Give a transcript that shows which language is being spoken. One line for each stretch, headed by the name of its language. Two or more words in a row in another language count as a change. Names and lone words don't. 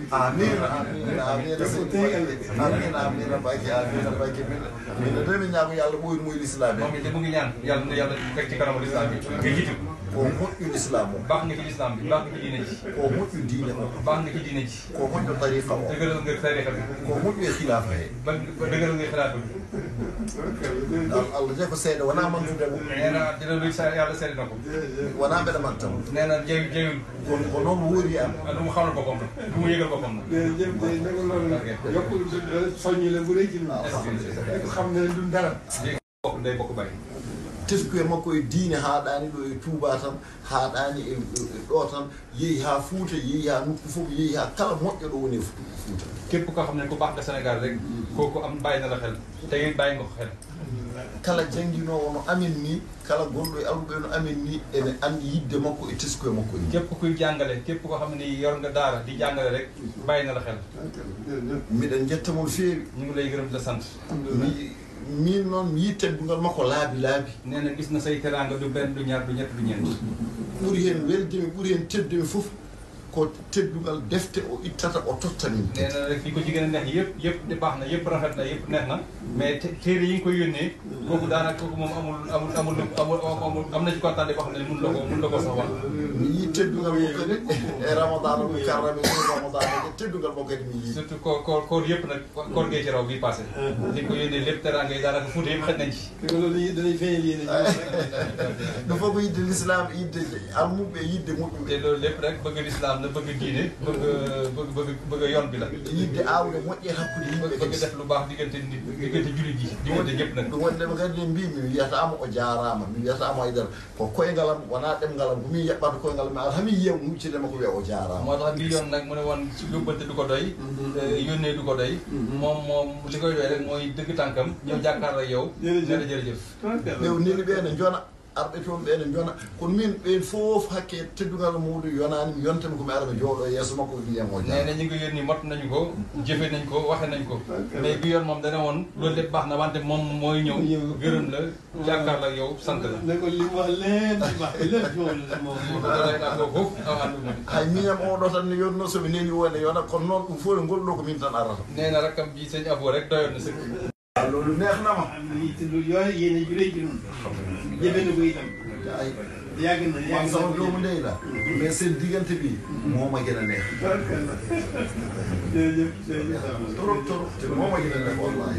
Fula: amiin amiin amiin Mbacke amiin Mbacke min de demi ñaago yàlla ɓoyno moy l'islam
Wolof: moom it mu ngi ñaan yàlla na yàlla teg ci kanamu l'islam bi nga jiitu
Fula: ko moƴƴu l'islam o
Wolof: baax nga ci l'islam bi baax nga ci diine ji
Fula: ko moƴƴu diine o
Wolof: baax nga ci diine ji
Fula: ko moƴƴu tariqa o
Wolof: dëgëral nga tariqa bi
Fula: ko moƴƴu e khilafa he
Wolof: ba dëgëral nga xilaafa bi
Fula: Allah je ko seeɗa wona mantudemo
Wolof: nee na dina luy sa yàlla seede na ko
Fula: wona mbeɗa mantamo
Wolof: nee na jeyul
Fula: ko noon woori am
Wolof: lu mu xamal boppam la lu mu yëgal boppam la jërëjëf day naka loolu yokk soññi la bu rëy ci ñun ko xam ne duñ dara bokk day bokk bàyyi
Fula: teskuye makko e diine haaɗani ɗo e Touba tan haaɗani e ɗo tan yeehi ha Fouta yeehi ha nokku fof yeehi ha kala moƴƴo ɗo woni e Fouta
Wolof: képp koo xam ne ku baax nga Sénégal rek kooku am bàyyi na la xel te it bàyyi nga ko xel
Fula: kala jannginowo no amen ni kala gonɗo e alɓe no amen ni ene andi yidde makko e teskuye makko ni
Wolof: képp kuy jàngale képp koo xam ne yor nga daara di jàngale rek bàyyi na la xel
Fula: miɗen jetta mon feewi
Wolof: ñu ngi lay gërëm di la sant
Fula: min noon mi yi teddungal makko laabi
Wolof: nee na gis na say teraanga du benn du ñaar du ñett du ñeent
Fula: ɓuri heen weldemi ɓuri heen teddemi fof ko teddugal defte o ittata o tottani
Wolof: nee na rek fi ko ci gën a neex yëpp di baax na yëpp rafet na yëpp neex na mais téere yi nga koy yónnee kooku daanaka kooku moom amul am na ci kontaan boo xam ne mun la ko sax wax
Fula: mi yi teddugal mo kadi e ramadan o karrami ramadan o teddugal mo kadi mi yi
Wolof: surtout koor yëpp nag koor gee ci raw bi passé li ko yónnee lépp teraanga yi daanaka Fuuta yëpp xëj nañ ci loolu danañ feeñal yéene
Fula: ɗo fof ko yidde l'islam yidde almuɓe yidde moƴƴuɓe
Wolof: te loolu lépp rek bëgg l'islam la bëgg diine bëgg yoon bi la
Fula: yidde awde moƴƴe hakkude yimɓe
Wolof: bëgg def lu baax diggante nit diggante jullit yi diggante ñëpp nag
Fula: ɗum wonde ɓe kadi mbimi mi wiyatama o jarama mi wiyatama haydara ko koyngalam wona ɗemgalam komin yaɓɓata koyngalam mi ara hami yiyam huccidema ko wiya o jarama
Wolof: moo tax bi yoon nag mu ne woon ci yóbbante du ko doy yónnee du ko doy moom li koy doy rek mooy dëgg tànkam ñëw jàkkaarloo ak yow ne la jërëjëf
Fula: nini ɓe ne jona arɓe toon ɓe ne jona kono min ɓen fof hakke teddugal muɗum yonani mi yontami komi ara mi jooɗo yeeso makko mbiyam o
Wolof: nee na ñu ngi yónni mot nañu ko jëfe nañ ko waxe nañ ko mais bi yoon moom dana woon loolu lépp baax na wante moom mooy ñëw gërëm la jàkkaarloo ak yow sant la ne ko li mu wax lépp moom doolay naa ko foof aw ànduma
Fula: hay minam oɗo tan ne yonno somi neni wonde yona kono noon ɗum fof e ngolɗo ko min tan arata
Wolof: nee na rakkam bi sëñ Abo rek doyoon na sëkk loolu neexnama lu yoon yéene ju rëy ci ñun jëfe na ko itam yàgg na man sama doomu ndey la mais seen diggante bi moo ma gën a neex jërëjëf torop te moo ma gën a neex wallahi